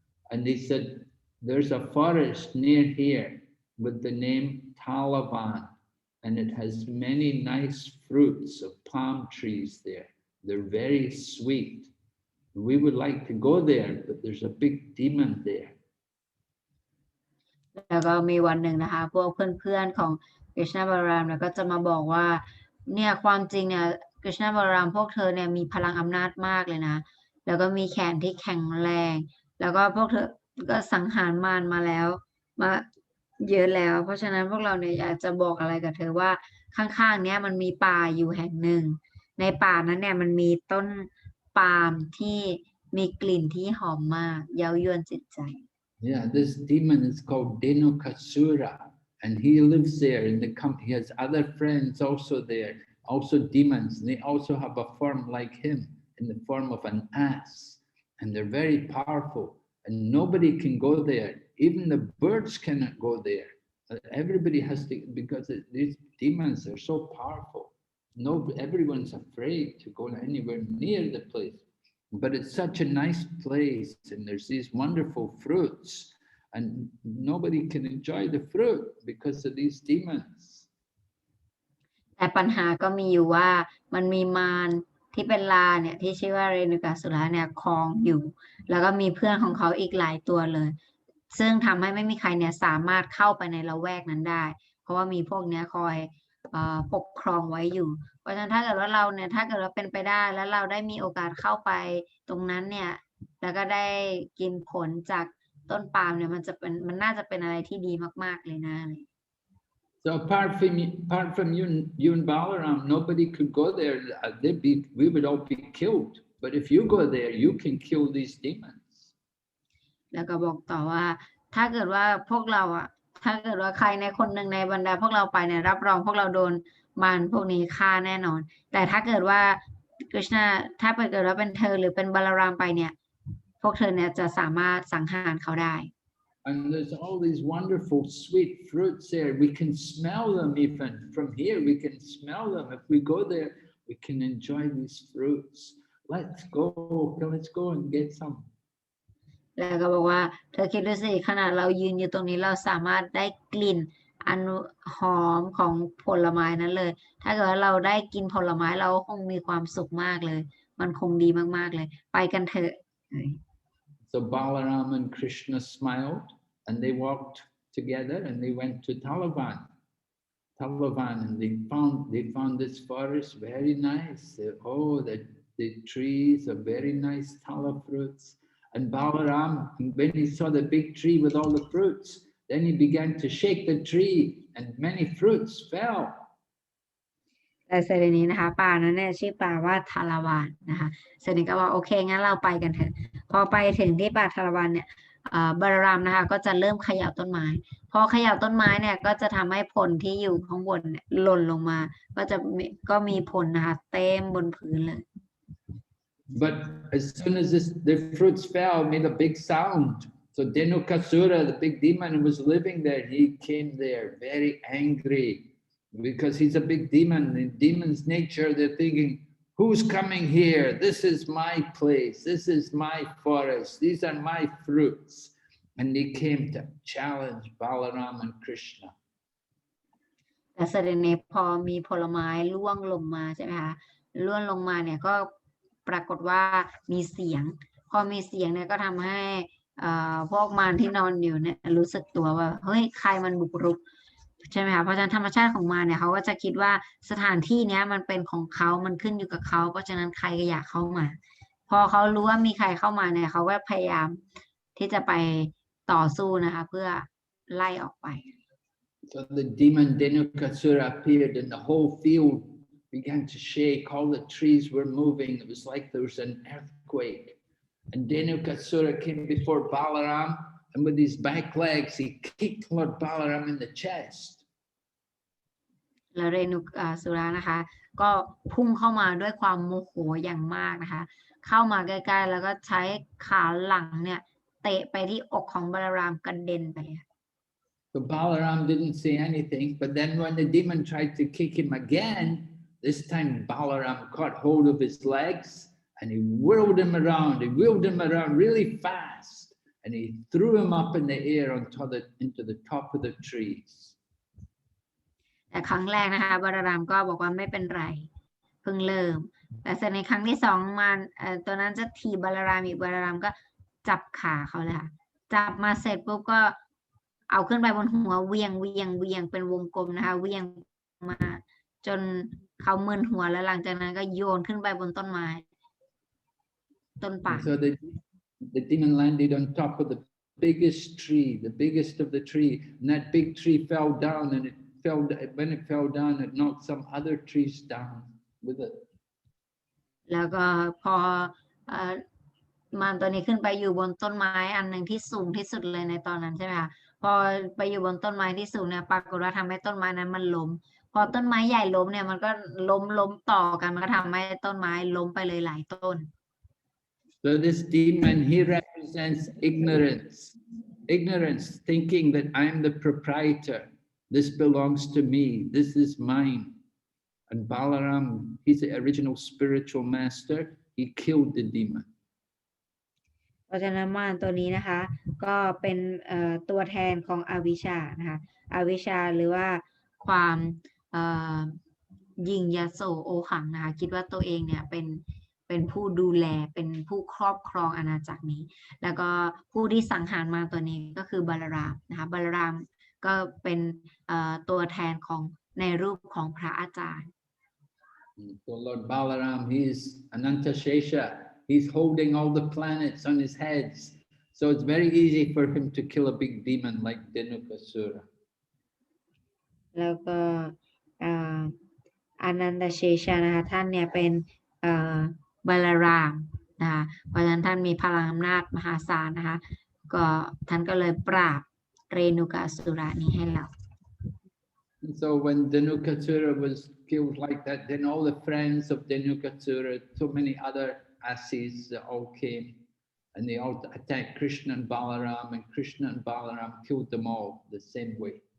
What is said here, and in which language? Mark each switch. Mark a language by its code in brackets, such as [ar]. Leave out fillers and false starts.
[en] And they said, there's a forest near here with the name Talavan. And it has many nice fruits of palm trees there. They're very sweet. We would like to go there, but there's a big demon there. [th] แล้วก็มีวันหนึ่งนะคะพวกเพื่อนๆของกฤษณะบาลารามเนี่ยก็จะมาบอกว่าเนี่ยความจริงเนี่ยกฤษณะบาลารามพวกเธอเนี่ยมีพลังอำนาจมากเลยนะแล้วก็มีแขนที่แข็งแรงแล้วก็พวกเธอก็สังหารมารมาแล้วมาเยอะแล้วเพราะฉะนั้นพวกเราเนี่ยอยากจะบอกอะไรกับเธอว่าข้างๆเนี้ยมันมีป่าอยู่แห่งหนึ่งในป่านั้นเนี่ยมันมีต้นปาล์มที่มีกลิ่นที่หอมมากเย้ายวนจิตใจ [en] Yeah, this demon is called Dhenukāsura, and he lives there in the company. He has other friends also there, also demons, and they also have a form like him in the form of an ass, and they're very powerful, and nobody can go there. Even the birds cannot go there. Everybody has to, because these demons are so powerful. Everyone's afraid to go anywhere near the place. But it's such a nice place, and there's these wonderful fruits, and nobody can enjoy the fruit because of these demons. [th] แต่ปัญหาก็มีอยู่ว่ามันมีมารที่เป็นลาเนี่ยที่ชื่อว่าเรณุกาสุระเนี่ยครองอยู่แล้วก็มีเพื่อนของเขาอีกหลายตัวเลยซึ่งทำให้ไม่มีใครเนี่ยสามารถเข้าไปในละแวกนั้นได้เพราะว่ามีพวกเนี้ยคอยปกครองไว้อยู่เพราะฉะนั้นถ้าเกิดว่าเราเนี่ยถ้าเกิดว่าเป็นไปได้แล้วเราได้มีโอกาสเข้าไปตรงนั้นเนี่ยแล้วก็ได้กินผลจากต้นปาล์มเนี่ยมันน่าจะเป็นอะไรที่ดีมากๆเลยนะ [en] So apart from you and Balaram, nobody could go there. We would all be killed. But if you go there, you can kill these demons. [th] แล้วก็บอกต่อว่าถ้าเกิดว่าพวกเราถ้าเกิดว่าใครในคนหนึ่งในบรรดาพวกเราไปเนี่ยรับรองพวกเราโดนมารพวกนี้ฆ่าแน่นอนแต่ถ้าเกิดว่ากฤษณะถ้าเกิดว่าเป็นเธอหรือเป็นบาลารามไปเนี่ยพวกเธอเนี่ยจะสามารถสังหารเขาได้ [en] And there's all these wonderful sweet fruits there. We can smell them even from here. We can smell them. If we go there, we can enjoy these fruits. Let's go and get some. [th] แล้วก็บอกว่าเธอคิดดูสิขนาดเรายืนอยู่ตรงนี้เราสามารถได้กลิ่นอันหอมของผลไม้นั้นเลยถ้าเกิดว่าเราได้กินผลไม้เราคงมีความสุขมากเลยมันคงดีมากๆเลยไปกันเถอะ [en] So Balaram and Krishna smiled, and they walked together, and they went to Talavan, and they found this forest very nice. The trees are very nice tala fruits. And Balaram, when he saw the big tree with all the fruits, then he began to shake the tree, and many fruits fell. [th] แต่เสด็จนี้นะคะป่านั้นเนี่ยชื่อป่าว่าทาราวานนะคะเสด็จก็ว่าโอเคงั้นเราไปกันเถอะพอไปถึงที่ป่าทาราวานเนี่ยบาลารามนะคะก็จะเริ่มเขย่าต้นไม้พอเขย่าต้นไม้เนี่ยก็จะทำให้ผลที่อยู่ข้างบนเนี่ยหล่นลงมาก็มีผลนะคะเต็มบนพื้นเลย [en] But as soon as the fruits fell, it made a big sound. So Dhenukāsura, the big demon who was living there, he came there very angry because he's a big demon. In demon's nature, they're thinking, who's coming here? This is my place. This is my forest. These are my fruits. And they came to challenge Balaram and Krishna. [th] แต่เสด็จนี้พอมีผลไม้ร่วงลงมาใช่ไหมคะร่วงลงมาเนี่ยก็ปรากฏว่ามีเสียงพอมีเสียงเนี่ยก็ทำให้พวกมารที่นอนอยู่เนี่ยรู้สึกตัวว่าเฮ้ยใครมันบุกรุกใช่ไหมคะเพราะฉะนั้นธรรมชาติของมารเนี่ยเขาก็จะคิดว่าสถานที่นี้มันเป็นของเขามันขึ้นอยู่กับเขาเพราะฉะนั้นใครก็อยากเข้ามาพอเขารู้ว่ามีใครเข้ามาเนี่ยเขาก็พยายามที่จะไปต่อสู้นะคะเพื่อไล่ออกไป [en] So the demon Dhenukāsura appeared and the whole field began to shake. All the trees were moving. It was like there was an earthquake. And Dhenukāsura came before Balaram, and with his back legs, he kicked Lord Balaram in the chest. [th] แล้วเรนุกาสุรานะคะก็พุ่งเข้ามาด้วยความโมโหอย่างมากนะคะเข้ามาใกล้ๆแล้วก็ใช้ขาหลังเนี่ยเตะไปที่อกของบาลารามกระเด็นไป [en] So Balaram didn't say anything, but then when the demon tried to kick him again, this time Balaram caught hold of his legs and he whirled him around really fast, and he threw him up in the air into the top of the trees. [th] แต่ครั้งแรกนะคะบาลารามก็บอกว่าไม่เป็นไรเพิ่งเริ่มแต่ในครั้งที่สองมันตัวนั้นจะถีบบาลารามอีกบาลารามก็จับขาเขาเลยค่ะจับมาเสร็จปุ๊บก็เอาขึ้นไปบนหัวเวียงเป็นวงกลมนะคะเวียงมาจนเขามึนหัวแล้วหลังจากนั้นก็โยนขึ้นไปบนต้นไม้ต้นป่า [en] So the demon landed on top of the biggest tree, the biggest of the tree, and that big tree fell down, and when it fell down, it knocked some other trees down with it. [th] แล้วก็พอมารตัวนี้ขึ้นไปอยู่บนต้นไม้อันหนึ่งที่สูงที่สุดเลยในตอนนั้นใช่ไหมคะพอไปอยู่บนต้นไม้ที่สูงเนี่ยปรากฏว่าทำให้ต้นไม้นั้นมันล้มพอต้นไม้ใหญ่ล้มเนี่ยมันก็ล้มต่อกันมันก็ทำให้ต้นไม้ล้มไปเลยหลายต้น [en] So this demon, he represents ignorance, thinking that I'm the proprietor. This belongs to me. This is mine. And Balaram, he's the original spiritual master. He killed the demon. [th] เพราะฉะนั้นมารตัวนี้นะคะก็เป็นตัวแทนของอวิชชานะคะอวิชชาหรือว่าความยิ่งยโสโอหังนะคะคิดว่าตัวเองเนี่ยเป็นผู้ดูแลเป็นผู้ครอบครองอาณาจักรนี้แล้วก็ผู้ที่สังหารมารตัวนี้ก็คือบาลารามนะคะบาลารามก็เป็นตัวแทนของในรูปของพระอาจารย์ [en] So Lord Balaram, he's Anantashesha. He's holding all the planets on his heads. So it's very easy for him to kill a big demon like Dhenukāsura. [th] แล้วก็อนันตเชชานะคะท่านเนี่ยเป็นบาลารามนะคะเพราะฉะนั้นท่านมีพลังอำนาจมหาศาลนะคะก็ท่านก็เลยปราบเรนุกาสุรานี้ให้เรา [en] So when Dhenukāsura was killed like that, then all the friends of Dhenukāsura, so many other Asis, all came and they all attacked Krishna and Balaram, and Krishna and Balaram killed them all the same way.